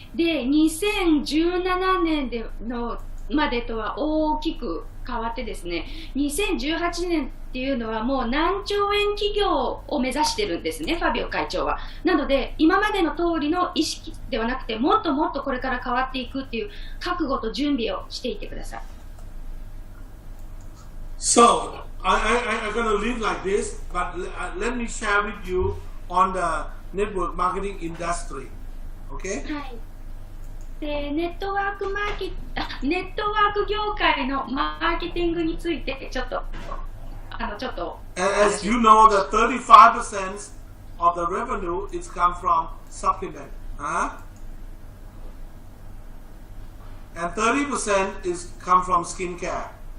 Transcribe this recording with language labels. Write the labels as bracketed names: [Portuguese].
[Japanese] で、2017年までとは大きく変わってですね、2018年っていうのはもう何兆円企業を目指してるんですね、ファビオ会長は。なので、今までの通りの意識ではなくて、もっともっとこれから変わっていくっていう覚悟と準備をしていてください。 [English] So, I'm going to leave like this, but let me share with you on the network marketing industry. Okay? [Japanese] はい。で、ネットワーク業界のマーケティングについてちょっと [English] As you know, the 35% of the revenue is come from supplement, and 30% is come from skincare.